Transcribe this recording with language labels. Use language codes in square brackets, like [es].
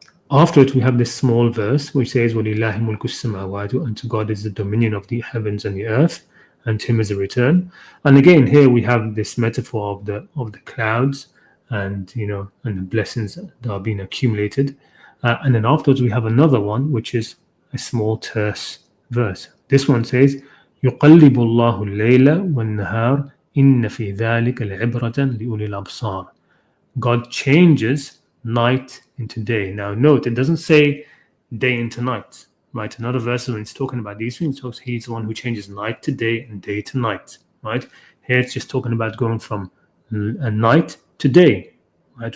[en] After it, we have this small verse which says, [ar] وَلِلَّهِ مُلْكُ السَّمَاوَاتُ, [en] and to God is the dominion of the heavens and the earth, and to him is a return. And again, here we have this metaphor of the clouds and the blessings that are being accumulated. And then afterwards, we have another one which is a small terse verse. This one says, [ar] يُقَلِّبُ اللَّهُ اللَّيْلَ وَالنَّهَارَ إِنَّ فِي ذَلِكَ لَعِبْرَةً لِأُولِي الْأَبْصَارِ. [en] God changes night into day. Now note, it doesn't say day into night, right? Another verse when it's talking about these things, he's the one who changes night to day and day to night, right? Here it's just talking about going from a night to day, right?